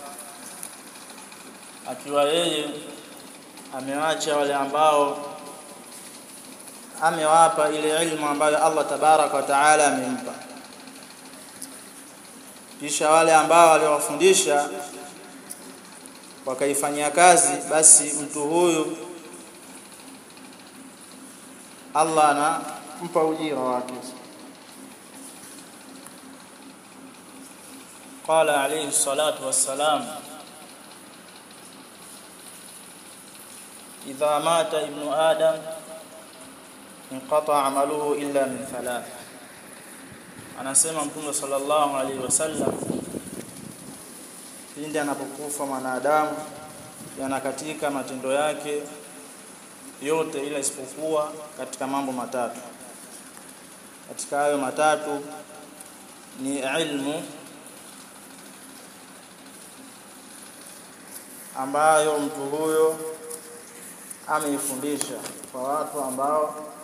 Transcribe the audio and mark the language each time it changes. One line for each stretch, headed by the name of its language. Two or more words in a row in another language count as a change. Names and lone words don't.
Swahili: akiwa yeye amewacha wale ambao amewapa ile ilmu ambayo
Arabic: الله تبارك وتعالى
Swahili: amempa, kisha wale ambao waliowafundisha wakaifanyia kazi, basi mtu huyu Allah anampa ujira wake.
Arabic: قال عليه الصلاة والسلام إذا مات ابن آدم انقطع عمله إلا من ثلاث.
Swahili: Anasema Mtume
Arabic: صلى الله عليه وسلم,
Swahili: pindi anapokufa mwanadamu yanakatika matendo yake yote ila isipokuwa katika mambo matatu. Katika hayo matatu ni ilmu ambayo mtu huyo ameifundisha kwa watu ambao